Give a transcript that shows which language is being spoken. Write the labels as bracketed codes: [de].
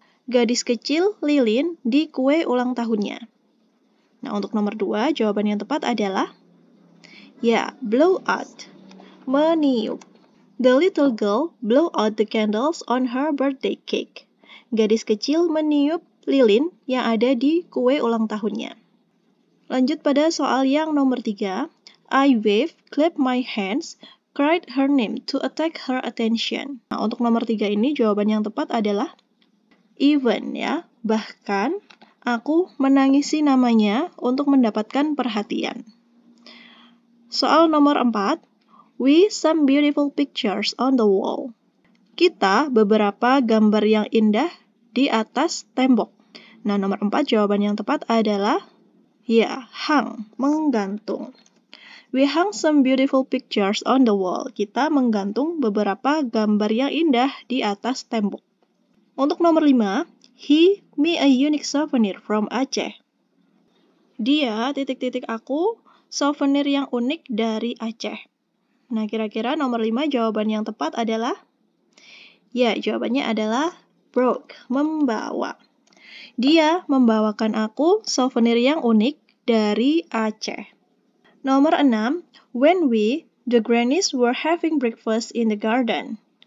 [id] Gadis kecil lilin di kue ulang tahunnya. Nah, untuk nomor 2, jawaban yang tepat adalah blow out, meniup. [en] The little girl blew out the candles on her birthday cake. [id] Gadis kecil meniup lilin yang ada di kue ulang tahunnya. Lanjut pada soal yang nomor 3. [en] I waved, clapped my hands, cried her name to attract her attention. [id] Nah, untuk nomor 3 ini jawaban yang tepat adalah even ya, bahkan aku menangisi namanya untuk mendapatkan perhatian. Soal nomor 4, [en] we some beautiful pictures on the wall. [id] Kita beberapa gambar yang indah di atas tembok. Nah, nomor 4 jawaban yang tepat adalah hang, menggantung. [en] We hung some beautiful pictures on the wall. [id] Kita menggantung beberapa gambar yang indah di atas tembok. Untuk nomor 5, [en] he me a unique souvenir from Aceh. [id] Dia aku souvenir yang unik dari Aceh. Nah, kira-kira nomor 5 jawaban yang tepat adalah jawabannya adalah brought, membawa. Dia membawakan aku souvenir yang unik dari Aceh. Nomor 6, [en] when we The grannies were having breakfast in the garden.